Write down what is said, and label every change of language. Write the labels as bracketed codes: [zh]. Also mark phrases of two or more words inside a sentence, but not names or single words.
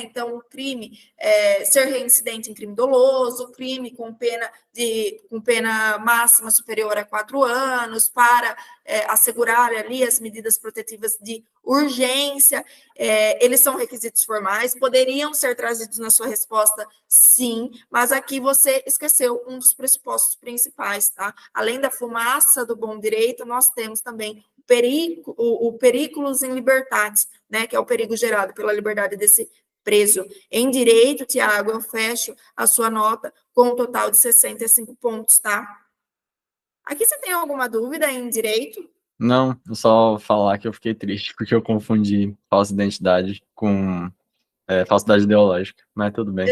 [pt] Então, o crime ser reincidente em crime doloso, crime com pena máxima superior a 4 anos, para assegurar ali as medidas protetivas de urgência, eles são requisitos formais, poderiam ser trazidos na sua resposta, sim, mas aqui você esqueceu um dos pressupostos principais, tá? Além da fumaça do bom direito, nós temos também o [la] periculus in libertatis, [pt] né, que é o perigo gerado pela liberdade desse preso. Em direito, Tiago, eu fecho a sua nota com um total de 65 pontos, tá? Aqui você tem alguma dúvida em direito? Não, só falar que eu fiquei triste, porque eu confundi falsa identidade com falsidade ideológica, mas tudo bem.